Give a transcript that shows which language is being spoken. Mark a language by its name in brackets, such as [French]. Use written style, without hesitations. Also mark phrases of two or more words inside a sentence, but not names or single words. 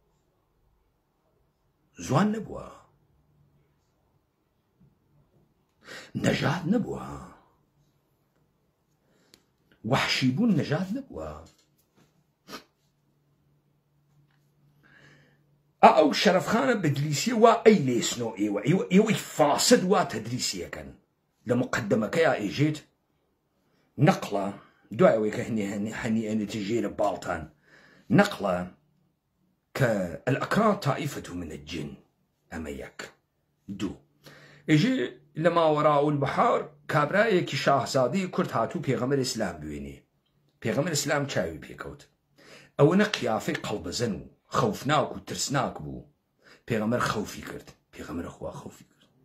[Central Kurdish] زوان نەبووە نەژاد نەبووە وحشی بوون نەژاد نەبووە ئەو شەرەفخانە بەدلیسیە وا ئەی لێسنۆ ئێوەی فاسد وا تەدریسیەکەن لە مقدمەکەیە ئێژێت نەقڵە دوای ئەوەی کە هەنیئەنێتە ژێرە باڵتان نەقڵە کە [Arabic] الأكراد طائفة من الجن [Central Kurdish] ئەمە یەک دوو ئێژێ لە [Arabic] ماوەراء البحار [Central Kurdish] کابرایەکی شاهزادەی کورد هاتوو پێغەمبەر ئیسلام بوێنێ پێغەمبەر ئیسلام چاوی پێکەوت ئەوەنە قیافەی قەڵبەزەن و خەوفناک و ترسناک بوو پێغەمبەر خەوفی کرد پێغەمبەر خوا خەوفی کرد